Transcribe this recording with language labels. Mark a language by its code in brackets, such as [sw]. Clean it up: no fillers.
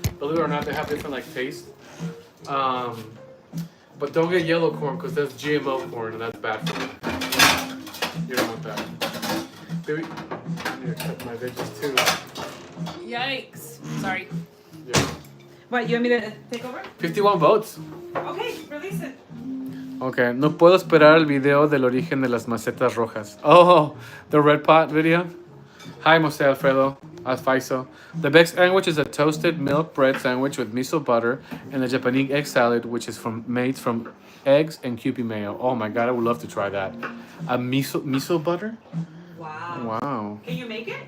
[en] Believe it or not, they have different like taste. But don't get yellow corn because that's GMO corn and that's bad for you. You don't want that. Baby, I need to cut my veggies too. Yikes. Sorry. Yeah. What, you want me to take over? 51 votes. Okay, release it. [es] Okay, no puedo esperar el video del origen de las macetas rojas. [en] Oh, the red pot video. Hi, Jose Alfredo Alfaiso. The best sandwich is a toasted milk bread sandwich with miso butter and a Japanese egg salad, which is made from eggs and Kewpie mayo. Oh my god, I would love to try that. A miso butter? Wow. Wow. Can you make it?